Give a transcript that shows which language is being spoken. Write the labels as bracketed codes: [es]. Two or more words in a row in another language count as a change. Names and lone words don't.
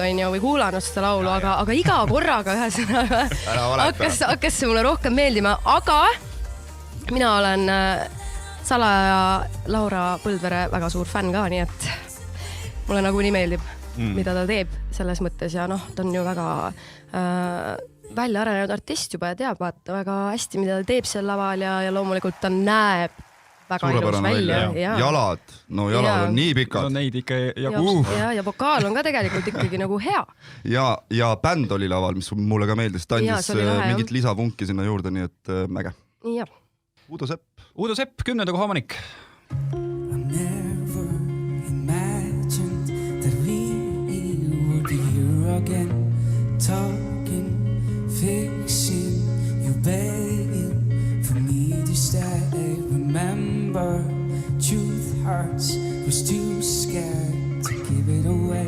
[et] või kuulanud seda laulu, aga iga korraga ühesõnaga hakkas see mulle rohkem meeldima, aga mina olen salaja Laura Põldvere väga suur fänn ka, nii et mulle nagunii meeldib, mida ta teeb selles mõttes ja ta on ju väga välja arenenud artist juba ja teab vaata väga hästi, mida ta teeb seal laval ja loomulikult ta näeb väga ilus välja. Jalad, jalad on nii pikad. No neid ikka jagu. Ja vokaal on ka tegelikult ikkagi nagu hea. Ja bänd oli laval, mis mulle ka meeldis. Ta andis mingit lisavunki sinna juurde, nii et mäge. Ja. Uudo Sepp. Uudo Sepp, 10. koha omanik. [en] I never imagined that we would be here again, talking, fixing, you begging for me to stay. Remember, truth hurts, was too scared to give it away.